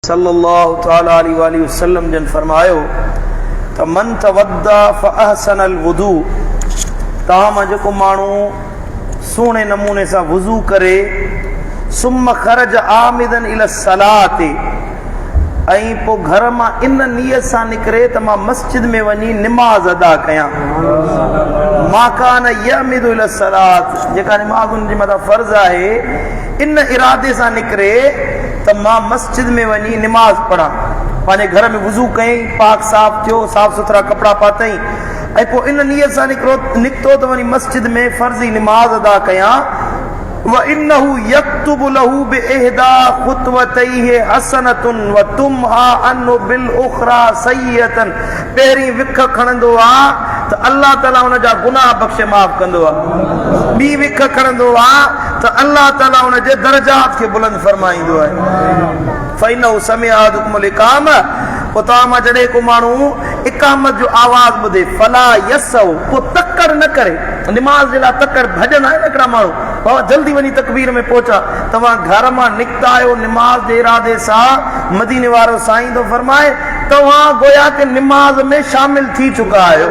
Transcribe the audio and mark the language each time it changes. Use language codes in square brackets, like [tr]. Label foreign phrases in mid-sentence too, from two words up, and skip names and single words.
[ar] صلى الله تعالى عليه وسلم [sd] जन फरमायो त [ar] من توضأ فأحسن الوضوء, [sd] तव्हां जेको माण्हू सुहिणे नमूने सां वुज़ू करे [ar] ثم خرج عامدا إلى الصلاة, [sd] ऐं पोइ घर मां इन नियत सां निकिरे त मां मस्जिद में वञी निमाज़ अदा कयां। [ar] ما كان يعمد إلى الصلاة, [sd] जेका निमाज़ उन जे मथां फर्ज़ आहे, इन इरादे सां निकिरे त मां मस्जिद में वञी निमाज़ पढ़ां। पंहिंजे घर में वुज़ू कयईं, पाक साफ़ थियो, साफ़ सुथरा कपिड़ा पातईं, ऐं पोइ इन नियत सां निकितो त वञी मस्जिद में फर्ज़ी निमाज़ अदा कयां। [ar] وإنه يكتب له بإحدى خطوتيه حسنة ويمحى عنه بالأخرى سيئة, [sd] पहिरीं विख खणंदो आहे त अल्लाह ताला हुन जा गुनाह बख़्शे माफ़ कंदो आहे, ॿी विख खणंदो आहे त अल्लाह ताला हुन जे दर्जात खे बुलंद फरमाईंदो आहे। [ar] فإنه سمع أحدكم الإقامة, [sd] पोइ तव्हां मां जॾहिं को माण्हू इक़ामत जो आवाज़ ॿुधे, [ar] فلا يسعى, [sd] पोइ तकड़ न करे, निमाज़ जे लाइ तकड़ भॼन आहे न हिकिड़ा माण्हू, बाबा जल्दी वञी तकबीर में पहुचा, तव्हां घर मां निकिता आहियो निमाज़ जे इरादे सां, मदीने वारो साईं थो फरमाए तव्हां गोया के निमाज़ में शामिल थी चुका आहियो।